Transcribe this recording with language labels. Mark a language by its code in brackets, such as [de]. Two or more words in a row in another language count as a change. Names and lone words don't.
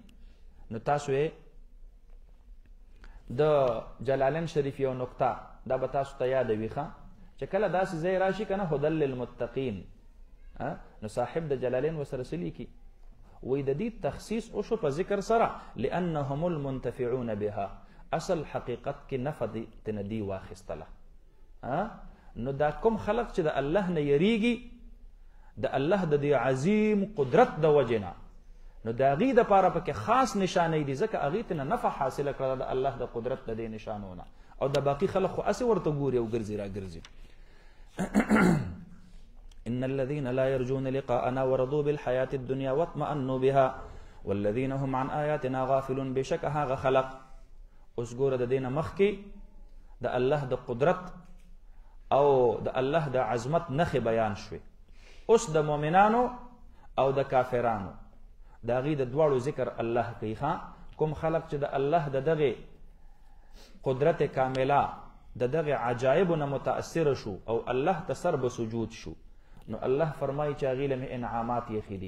[ps] نو تاسو یې د جلالین شریف یو نقطه دا به تاسو ته یادوي چې کله داسې ځای راشي که نه [ar] هدل للمتقین، [ps] نو صاحب د جلالین ورسره څه لیکي؟ وی د دې تخصیص وشو په ذکر سره [ar] لانهم المنتفعون بها. [ps] اصل حقیقت کې نفع تنه دی واخیستله. نو دا کوم خلق چې د الله نه یریږي د الله د دې عظیم قدرت د وجې نه، نو د هغې دپاره پکې خاص نشانې دي، ځکه هغې ته نه نفع حاصله کړله د الله د قدرت د دې نشانو نه. او د باقي خلق خو هسې ورته ګوري او ګرځي را ګرځي. [ar] ان الذين لا يرجون لقاءنا ورضوا بالحياة الدنيا واطمأنوا بها والذين هم عن آياتنا غافلون. [ps] بشک هغه خلق اوس ګوره د دې نه مخکې د الله د قدرت او د الله د عظمت نښې بیان شوې. اوس د مؤمنانو او د کافرانو د هغې د دواړو ذکر الله کوي. کوم خلق چې د الله د دغې قدرت کامله د دغې عجایبو نه متأثره شو او الله ته سر به سجود شو، نو الله فرمایي چې هغې له مې انعامات یخې دي.